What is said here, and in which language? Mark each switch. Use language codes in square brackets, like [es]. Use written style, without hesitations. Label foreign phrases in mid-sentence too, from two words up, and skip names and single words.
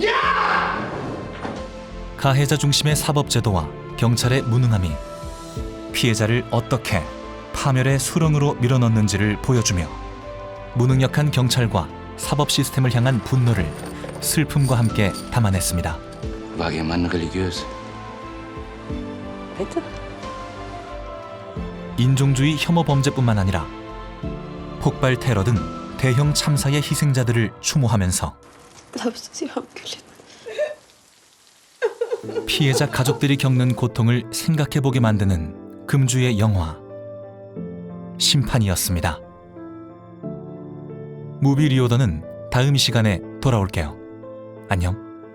[ko] 가해자 중심의 사법제도와 경찰의 무능함이 피해자를 어떻게 파멸의 수렁으로 밀어넣는지를 보여주며 무능력한 경찰과 사법 시스템을 향한 분노를 슬픔과 함께 담아냈습니다. [de] War Ihr Mann religiös? Bitte? [ko] 인종주의 혐오 범죄뿐만 아니라 폭발 테러 등 대형 참사의 희생자들을 추모하면서 [de] Glaubst du, sie haben gelitten? [ko] 피해자 가족들이 겪는 고통을 생각해보게 만드는 금주의 영화 심판이었습니다. 무비 리오더는 다음 시간에 돌아올게요. 안녕.